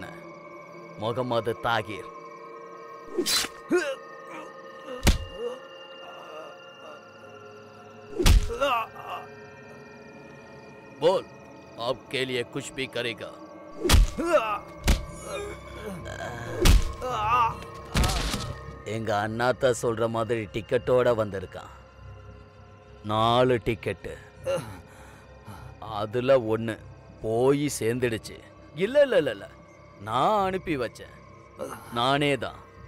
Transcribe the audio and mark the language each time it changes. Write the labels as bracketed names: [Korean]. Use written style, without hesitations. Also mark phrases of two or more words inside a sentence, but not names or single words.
[Tamil] முகமது தாகிர். [Hindi] बोल आपके लिए कुछ भी करेगा. [Tamil] எங்க அண்ணாத்த சொல்ற மாதிரி டிக்கெட்டோட வந்திருக்கான். 4 டிக்கெட்டு. அதுல 1 போய் சேர்ந்துடுச்சு. இல்ல இல்ல இல்ல நான் அனுப்பி வச்சேன். நானே தான்.